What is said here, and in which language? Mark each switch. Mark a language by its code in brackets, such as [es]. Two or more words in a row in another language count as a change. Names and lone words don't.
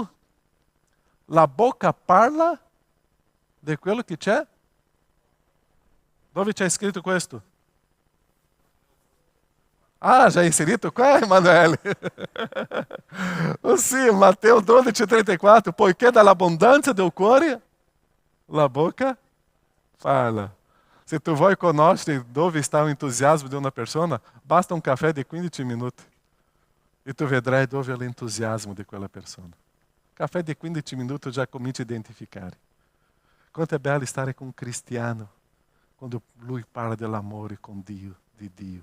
[it] La boca parla di quello che c'è. Dove c'è scritto questo? Ah, já inserito qua, Emanuele? Sì, Matteo 12,34. Poiché dall'abbondanza del cuore la boca fala. Se tu vuoi conoscere dove sta o entusiasmo di una persona, basta un caffè di 15 minuti e tu vedrai dove è l'entusiasmo di quella persona. Caffè di 15 minuti già cominci a identificare. Quanto è bello stare con un cristiano quando lui parla dell'amore con Dio, di Dio.